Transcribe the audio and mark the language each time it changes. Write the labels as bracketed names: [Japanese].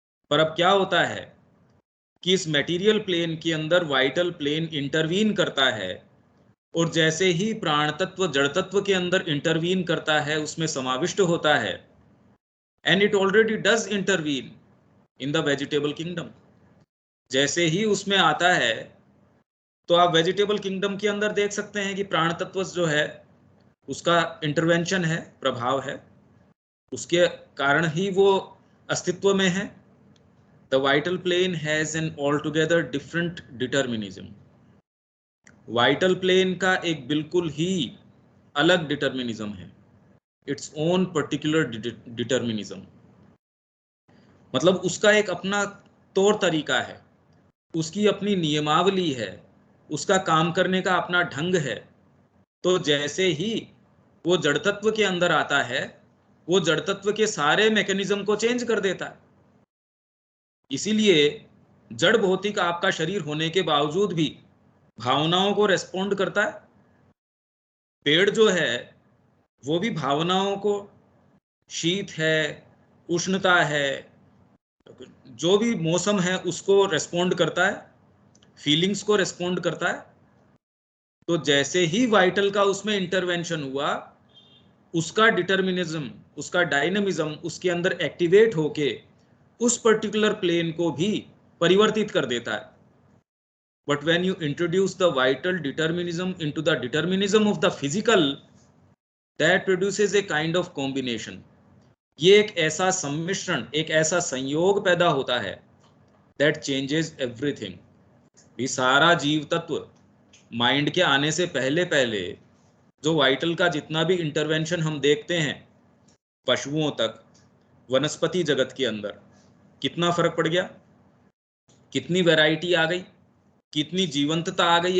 [Hindi] पर अब क्या होता है कि इस मटेरियल प्लेन के अंदर वाइटल प्लेन इंटरवीन करता है, और जैसे ही प्राण तत्व जड़ तत्व के अंदर इंटरवीन करता है, उसमें समाविष्ट होता है, [English] And it already does intervene in the vegetable kingdom. [Hindi] जैसे ही उसमें आता है तो आप वेजिटेबल किंगडम के अंदर देख सकते हैं कि प्राण तत्व जो है उसका इंटरवेंशन है, प्रभाव है, उसके कारण ही वो अस्तित्व में है। [English] The vital plane has an altogether different determinism. [Hindi] Vital plane का एक बिल्कुल ही अलग डिटर्मिनिज्म है, [English] Its own particular determinism. [Hindi] मतलब उसका एक अपना तौर तरीका है, उसकी अपनी नियमावली है, उसका काम करने का अपना ढंग है। तो जैसे ही वो जड़ तत्व के अंदर आता है, वो जड़ तत्व के सारे मैकेनिज्म को चेंज कर देता है। इसीलिए जड़ भौतिक आपका शरीर होने के बावजूद भी भावनाओं को रेस्पॉन्ड करता है। पेड़ जो है वो भी भावनाओं को, शीत है, उष्णता है, जो भी मौसम है उसको रेस्पॉन्ड करता है, फीलिंग्स को रेस्पॉन्ड करता है। तो जैसे ही वाइटल का उसमें इंटरवेंशन हुआ, उसका डिटर्मिनिज्म, उसका डायनामिज्म उसके अंदर एक्टिवेट होके उस पर्टिकुलर प्लेन को भी परिवर्तित कर देता है। [English] But when you introduce the vital determinism into the determinism of the physical, that produces a kind of combination. [Hindi] ये एक ऐसा सम्मिश्रण, एक ऐसा संयोग पैदा होता है [English] that changes everything. [Hindi] भी सारा जीव तत्व माइंड के आने से पहले पहले जो वाइटल का जितना भी इंटरवेंशन हम देखते हैं, पशुओं तक, वनस्पति जगत के अंदर कितना फर्क पड़ गया, कितनी वैरायटी आ गई, कितनी जीवंतता आ गई।